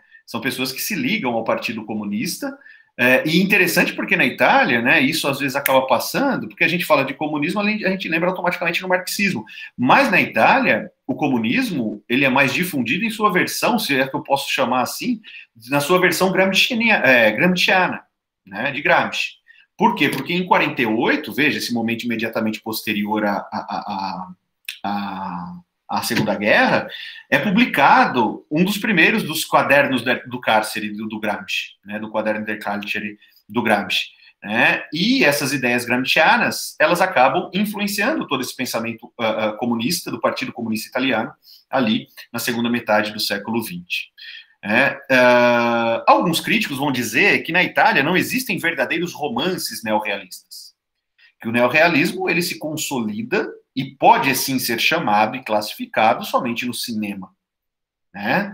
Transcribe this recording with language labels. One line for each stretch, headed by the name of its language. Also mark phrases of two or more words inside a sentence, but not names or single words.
Portuguese: São pessoas que se ligam ao Partido Comunista, e interessante porque na Itália, né, isso às vezes acaba passando, porque a gente fala de comunismo, a gente lembra automaticamente no marxismo, mas na Itália, o comunismo, ele é mais difundido em sua versão, se é que eu posso chamar assim, na sua versão gramsciana, né, de Gramsci. Por quê? Porque em 48, veja, esse momento imediatamente posterior à Segunda Guerra, é publicado um dos primeiros dos quadernos do cárcere do Gramsci, né, do
Italian: quaderno del carcere
Portuguese: do Gramsci. Né, e essas ideias gramscianas, elas acabam influenciando todo esse pensamento comunista, do Partido Comunista Italiano, ali na segunda metade do século XX. Alguns críticos vão dizer que na Itália não existem verdadeiros romances neorrealistas, que o neorrealismo ele se consolida e pode, assim, ser chamado e classificado somente no cinema, né?